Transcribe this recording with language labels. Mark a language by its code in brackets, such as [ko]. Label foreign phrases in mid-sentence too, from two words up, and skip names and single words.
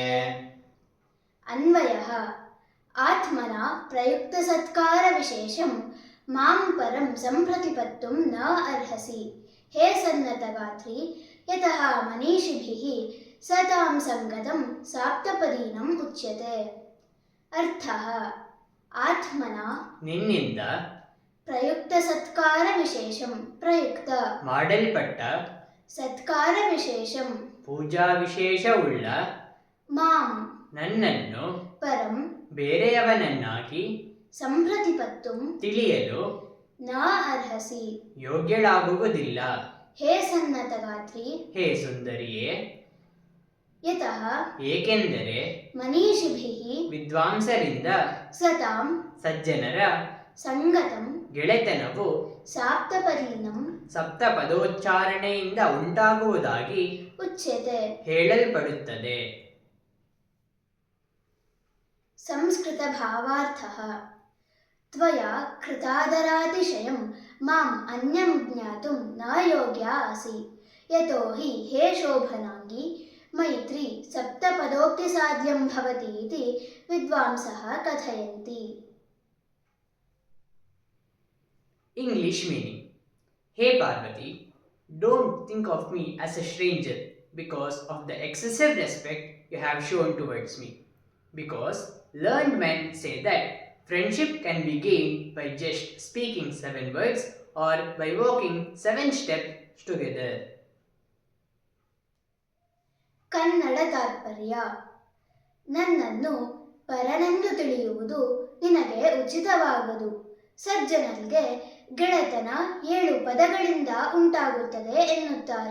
[sa] अन्वयः आत्मना प्रयुक्तसत्कारविशेषं मां परं सम्प्रतिपत्तुं न अर्हसि हे सन्नतगात्री यतः मनीषिभिः सतां संगतं साप्तपदीनम् उच्यते। अर्थः आत्मना [kn] ನಿನ್ನಿಂದ [sa] प्रयुक्तसत्कारविशेषं प्रयुक्त [kn] ಮಾಡಲ್ಪಟ್ಟ [sa] सत्कारविशेषं [kn] ಪೂಜಾ ವಿಶೇಷವುಳ್ಳ [sa] ಮಾಂ [kn] ನನ್ನನ್ನು [sa] ಪರಂ [kn] ಬೇರೆಯವನನ್ನಾಗಿ [sa] ಸಂಪ್ರತಿಪತ್ತುಂ [kn] ತಿಳಿಯಲು [sa] ನ ಅರ್ಹಸಿ [kn] ಯೋಗ್ಯಳಾಗುವುದಿಲ್ಲ [sa] ಹೇ ಸನ್ನತಗಾತ್ರಿ [kn] ಹೇ ಸುಂದರಿಯೇ [sa] ಯತಃ [kn] ಏಕೆಂದರೆ [sa] ಮನೀಷಿಭಿಃ [kn] ವಿದ್ವಾಂಸರಿಂದ [sa] ಸತಾಂ [kn] ಸಜ್ಜನರ [sa] ಸಂಗತಂ [kn] ಗೆಳೆತನವು [sa] ಸಾಪ್ತಪದೀನಂ [kn] ಸಪ್ತಪದೋಚ್ಚಾರಣೆಯಿಂದ ಉಂಟಾಗುವುದಾಗಿ [sa] ಉಚ್ಯತೆ [kn] ಹೇಳಲ್ಪಡುತ್ತದೆ. [sa] ಸಂಸ್ಕೃತ ಭಾವಾರ್ಥಃ ತ್ವಯಾ ಕೃತಾದರಾತಿಶಯಂ ಮಾಂ ಅನ್ಯಂ ಜ್ಞಾತುಂ ನ ಯೋಗ್ಯಾ ಅಸಿ ಯತೋ ಹಿ ಹೇ ಶೋಭನಾಂಗಿ ಮೈತ್ರಿ ಸಪ್ತಪದೋಕ್ತಿಸಾಧ್ಯಂ ಭವತಿ ಇತಿ ವಿದ್ವಾಂಸಃ ಕಥಯಂತಿ. [en] English meaning: Hey Parvati, don't think of me as a stranger because of the excessive respect you have shown towards me. Because learned men say that friendship can be gained by just speaking 7 words or by walking 7 steps together. [kn] ಕನ್ನಡ ತಾತ್ಪರ್ಯ. ನನ್ನನ್ನು ಪರನೆಂದು ತಿಳಿಯುವುದು ನಿನಗೆ ಉಚಿತವಾಗದು. ಸಜ್ಜನರಿಗೆ ಗೆಳೆತನ 7 ಪದಗಳಿಂದ ಉಂಟಾಗುತ್ತದೆ ಎನ್ನುತ್ತಾರೆ.